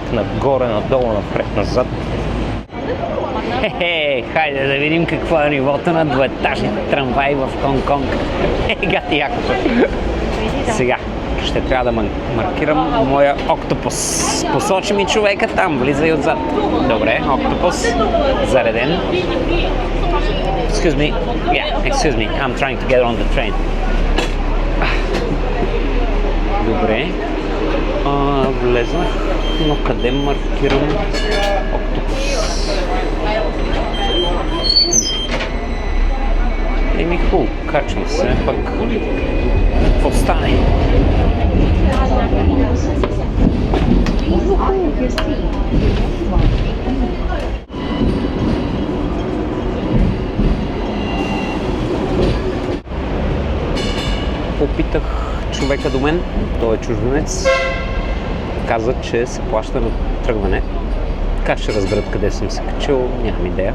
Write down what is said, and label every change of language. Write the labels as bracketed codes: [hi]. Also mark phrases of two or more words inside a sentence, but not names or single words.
[bg] Нагоре, надолу, напред, назад. Хайде да видим какво е нивото на двоетажните трамваи в Хонг-Конг. Гати якото. Сега ще трябва да маркирам моя октопус. Посочи ми човека там, влизай отзад. Добре, октопус, зареден. [en] Excuse me. Yeah, excuse me. I'm trying to get on the train. [bg] Добре. Влезнах, но къде маркирам октопус? Хубаво, качвам се, пък какво стане? [en] Please hold your seat. [bg] Попитах човека до мен, той е чужденец, каза, че се плаща на тръгване. Как ще разберат къде съм се качил, нямам идея.